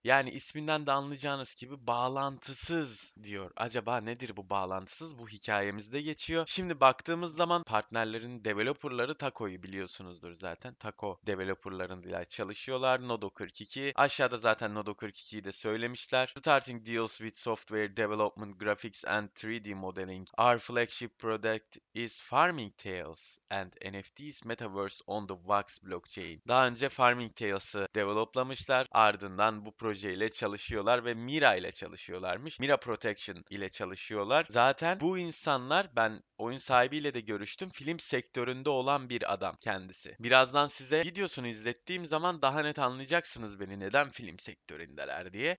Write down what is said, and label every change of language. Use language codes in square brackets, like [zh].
[tr] Yani isminden de anlayacağınız gibi bağlantısız diyor. Acaba nedir bu bağlantısız? Bu hikayemizde geçiyor. Şimdi baktığımız zaman partnerlerin developerları Taco'yu biliyorsunuzdur zaten. Taco developerlarıyla çalışıyorlar. Nodo 42. Aşağıda zaten Nodo 42'yi de söylemişler. [en] Starting deals with software development, graphics and 3D modeling. Our flagship product is Farming Tales and NFTs Metaverse on the Wax blockchain. [tr] Daha önce Farming Tales'ı developlamışlar. Ardından bu projeyle çalışıyorlar ve Mira ile çalışıyorlarmış. Mira Protection ile çalışıyorlar. Zaten bu insanlar, ben oyun sahibiyle de görüştüm. Film sektöründe olan bir adam kendisi. Birazdan size videosunu izlettiğim zaman daha net anlayacaksınız beni neden film sektöründeler diye.